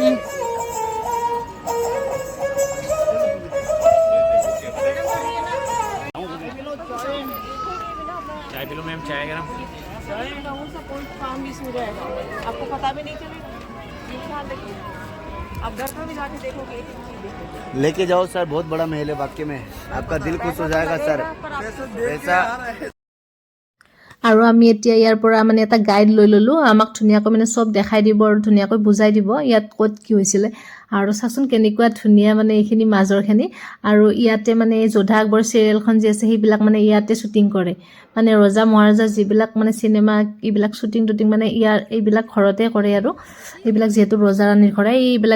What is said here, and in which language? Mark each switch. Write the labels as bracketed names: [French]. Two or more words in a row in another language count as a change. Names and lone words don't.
[Hindi] चाय पी लो मैम चाय गरम आपको पता भी नहीं चलेगा आप घर पर भी जाके देखोगे लेके जाओ सर बहुत बड़ा महल है वाकई में आपका दिल खुश हो जाएगा सर ऐसा [Assamese] আৰু আমি এতিয়া ইয়াৰ পৰা মানে এটা গাইড লৈ ল'লোঁ আমাক ধুনীয়াকৈ মানে চব দেখাই দিব আৰু ধুনীয়াকৈ বুজাই দিব ইয়াত ক'ত কি হৈছিলে আৰু চাচোন কেনেকুৱা ধুনীয়া মানে এইখিনি মাজৰখিনি আৰু ইয়াতে মানে যোধা আকবৰ চিৰিয়েলখন যি আছে সেইবিলাক মানে ইয়াতে শ্বুটিং কৰে মানে ৰজা মহাৰজাৰ যিবিলাক মানে চিনেমা এইবিলাক শ্বুটিং মানে এইবিলাক ঘৰতে কৰে আৰু এইবিলাক যিহেতু ৰজা ৰাণীৰ ঘৰ এইবিলাক